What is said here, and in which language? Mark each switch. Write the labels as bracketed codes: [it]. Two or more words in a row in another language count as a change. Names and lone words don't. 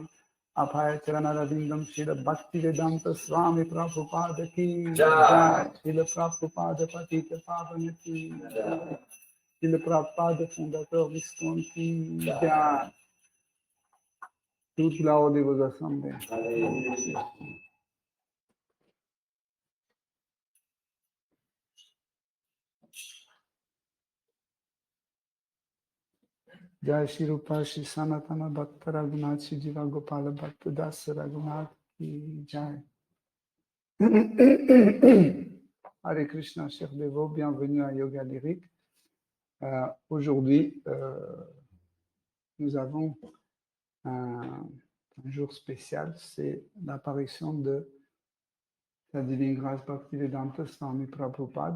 [sa] Abhaya Charanarvindam Srila Bhakti Vedanta Swami Prabhupada Ki Jai Srila Prabhupada Patita Pavana Ki Jai Srila Prabhupada Fondateur Viscon Ki Jai [fr] Toute la haute de vos assemblées. [sa] Jai Shri Rupa Shri Sanatana Bhakta Raghunath Shri Jiva Gopala Bhakta Das Raghunath Ki Jai. Hare Krishna, [fr] chers dévots, bienvenue à Yoga Lyrique. Aujourd'hui, nous avons un jour spécial, c'est l'apparition de la Divine Grâce Bhaktivedanta Swami Prabhupada.